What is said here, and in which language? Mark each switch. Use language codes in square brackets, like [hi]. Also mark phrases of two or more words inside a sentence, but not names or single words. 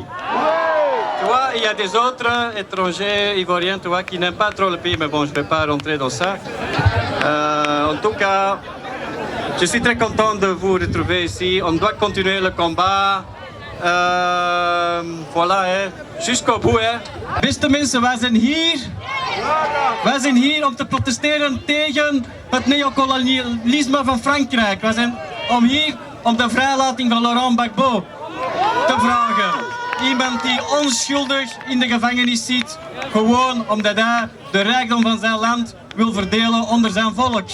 [fr] Tu vois, il y a des autres étrangers ivoiriens, tu vois, qui n'aiment pas trop le pays, mais bon, je ne vais pas rentrer dans ça. En tout cas, je suis très content de vous retrouver ici. On doit continuer le combat. Voilà, jusqu'au bout. [nl] Beste mensen, wij zijn hier. Wij zijn hier om te protesteren tegen het neocolonialisme van Frankrijk. Wij zijn hier om de vrijlating van Laurent Gbagbo te vragen. Iemand die onschuldig in de gevangenis zit, gewoon omdat hij de rijkdom van zijn land wil verdelen onder zijn volk.